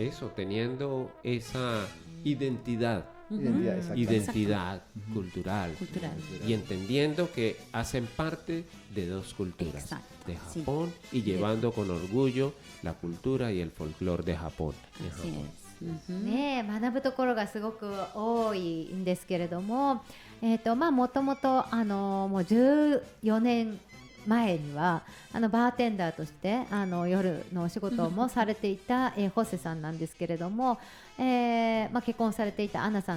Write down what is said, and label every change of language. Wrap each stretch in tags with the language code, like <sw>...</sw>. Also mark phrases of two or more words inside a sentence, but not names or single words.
<es>Eso, teniendo esa identidad cultural, y entendiendo que hacen parte de dos culturas, de Japón, y llevando con orgullo la cultura y el folclore de Japón. Así es.</es> <ja>ね、学ぶところがすごく多いんですけれども、もともともう14年前にはバーテンダーとして夜のお仕事もされていた、ホセさんなんですけれども、結婚されていたアナさん</ja>